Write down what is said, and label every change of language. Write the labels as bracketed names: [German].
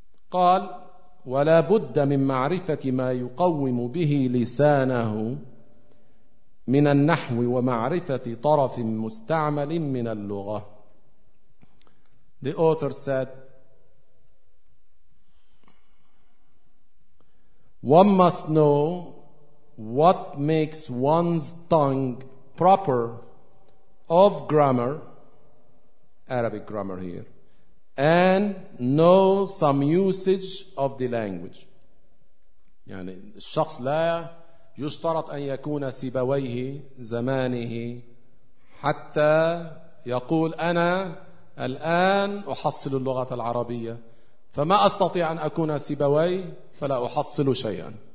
[Arabic] قال ولا بد من معرفة ما يقوم به لسانه من النحو ومعرفة طرف مستعمل من اللغة. [English] The author said, one must know what makes one's tongue proper of grammar, Arabic grammar here, and know some usage of the language. [Arabic] يعني الشخص لا يشترط أن يكون سبويه زمانه حتى يقول أنا الآن أحصل اللغة العربية فما أستطيع أن أكون سبوي فلا أحصل شيئا.